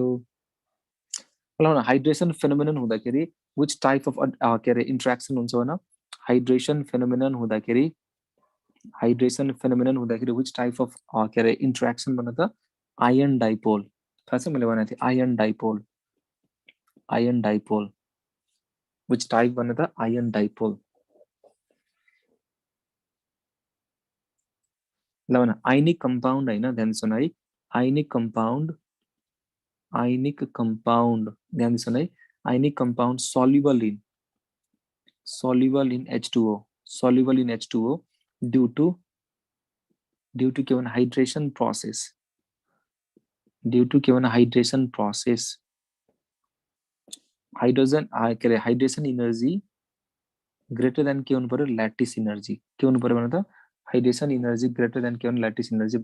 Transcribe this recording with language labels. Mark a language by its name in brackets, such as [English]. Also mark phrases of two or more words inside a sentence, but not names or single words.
[English] hydration phenomenon [Nepali] हुँदाखेरि [English] which type of [Nepali] के अरे इन्ट्रेक्सन हुन्छ भन, [English] hydration phenomenon [Nepali] हुँदाखेरि, [English] hydration phenomenon [Nepali] हुँदाखेरि [English] which type of [Nepali] के अरे इन्ट्रेक्सन भन त, [English] ion dipole. [Nepali] थाहा छ मैले भनेको थिएँ [English] ion dipole, ion dipole. which type [Nepali] भन त, [English] ion dipole. [Nepali] ल भन, [English] ionic compound [Nepali] हैन, ध्यान सुन है, [English] ionic compound, ionic compound, [Nepali] ध्यान सुन है, [English] ionic compound soluble in, soluble in H2O, soluble in H2O due to [Nepali] के भने [English] hydration process, due to [Nepali] के भने [English] hydration process. [Nepali] हाइड्रोजन के अरे [English] hydration energy greater than [Nepali] के हुनु पर्यो, [English] lattice energy. [Nepali] के हुनु पर्यो भने त, [English] hydration energy greater than [Nepali] के भने [English] lattice energy.